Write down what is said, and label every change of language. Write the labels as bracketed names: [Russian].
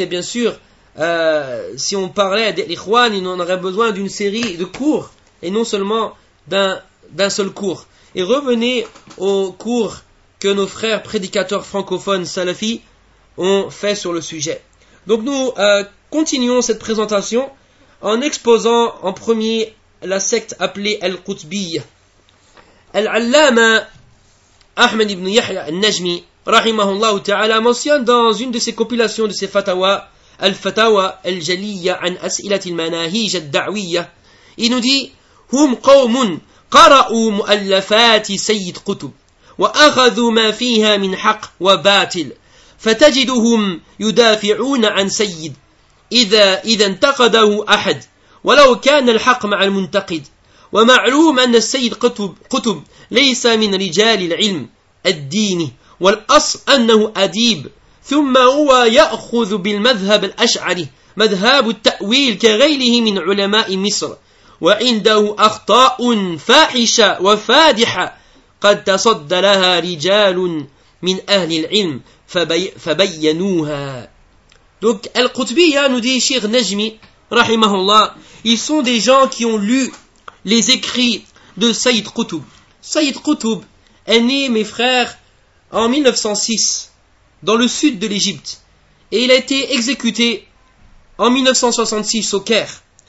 [French] Et bien sûr, si on parlait d'al-Ikhwan, il en aurait besoin d'une série de cours, et non seulement d'un seul cours. Et revenez au cours que nos frères prédicateurs francophones salafis ont fait sur le sujet. Donc nous continuons cette présentation en exposant en premier la secte appelée Al-Qutbiyya. Al-Allama Ahmed ibn Yahya al-Najmi, rahimahullah ta'ala, mentionne dans une de ses compilations de ses fatawa, Al-Fatawa al-Jaliyya an As'ilat al-Manahij al-Da'wiyya, il nous dit « [Arabic] Hum qawmun qara'u mu'allafati Sayyid Qutb » وأخذوا ما فيها من حق وباطل فتجدهم يدافعون عن سيد إذا انتقده أحد ولو كان الحق مع المنتقد ومعلوم أن السيد قطب ليس من رجال العلم الديني والأصل أنه أديب ثم هو يأخذ بالمذهب الأشعري مذهب التأويل كغيره من علماء مصر وعنده أخطاء فاحشة وفادحة قد تصد لها رجال من أهل العلم فبينوها. [French] Donc Al-Qutbiyya, nous dit Cheikh Najmi, rahimahullah, ils sont des gens qui ont lu les écrits de Sayyid Qutb. Sayyid Qutb est né, mes frères, en 1906, dans le sud de l'Égypte. Et il a été exécuté en 1966 au Caire.